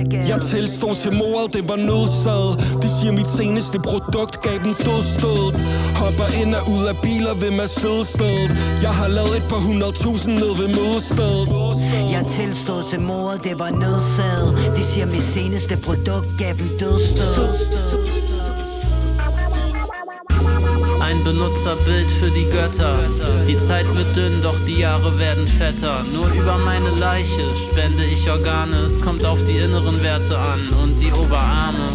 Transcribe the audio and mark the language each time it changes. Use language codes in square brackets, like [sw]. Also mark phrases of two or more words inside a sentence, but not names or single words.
[da] Jeg tilstår til mordet, det var nødsaget. De siger mit seneste produkt gav dem dødsstød. Hopper ind og ud af biler ved Mercedes-stedet. Jeg har lavet et par 100.000 ned ved mødestedet. Jeg tilstod til mordet, det var nødsaget. De siger mit seneste produkt gav dem dødsstød. [de] Ein Benutzerbild für die Götter. Die Zeit wird dünn, doch die Jahre werden fetter. Nur über meine Leiche spende ich Organe. Es kommt auf die inneren Werte an und die Oberarme.